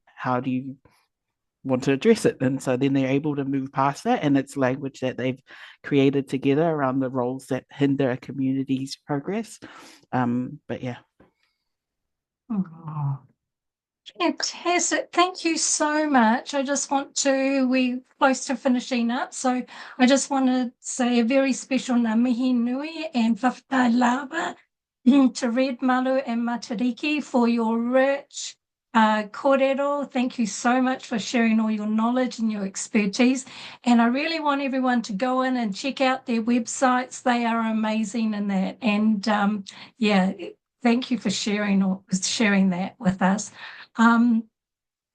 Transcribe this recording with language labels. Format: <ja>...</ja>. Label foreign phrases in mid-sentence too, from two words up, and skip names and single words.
<en>How do you want to address it? And so then they're able to move past that, and it's language that they've created together around the roles that hinder a community's progress. But yeah. Oh, fantastic. Thank you so much. We're close to finishing up, so I just want to say a very special</en> <mi>ngā mihi nui</mi> <en>and</en> <mi>whawhai lava</mi> <en>to Red, Malu and Matariki for your rich kōrero. Thank you so much for sharing all your knowledge and your expertise. And I really want everyone to go in and check out their websites. They are amazing in that. And thank you for sharing that with us.</en>